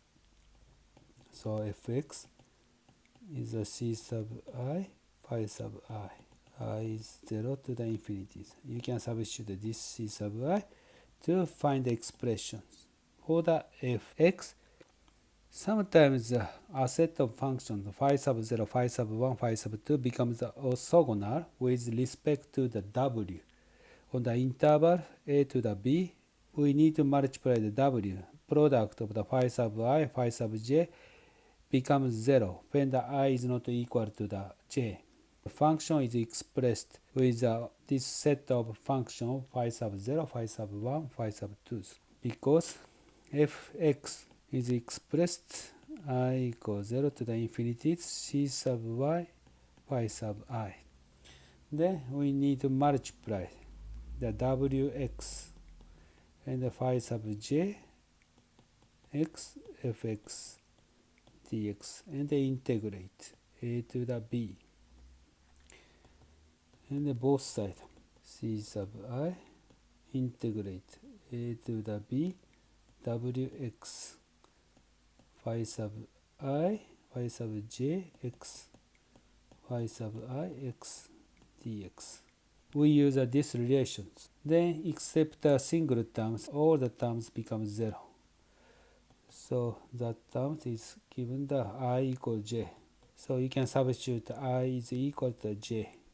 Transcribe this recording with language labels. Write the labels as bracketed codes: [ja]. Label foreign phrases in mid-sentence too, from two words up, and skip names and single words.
[en] So fx is a c sub I phi sub I is 0 to the infinities. You can substitute this c sub I to find the expressions for the fx. Sometimes a set of functions phi sub 0, phi sub 1, phi sub 2 becomes orthogonal with respect to the w. On the interval a to the b, we need to multiply the w. Product of the phi sub I, phi sub j becomes 0 when the I is not equal to the j. The function is expressed with this set of functions phi sub 0, phi sub 1, phi sub 2. Because fx is expressed I equals 0 to the infinity c sub y phi sub I. Then we need to multiply the wx and the phi sub j x fx dx and integrate a to the b. And both sides c sub I integrate a to the b wx phi sub I phi sub j x phi sub I x dx. We use these relations. Then except the single terms, all the terms become 0. So that term is given the I equal j. So you can substitute I is equal to j.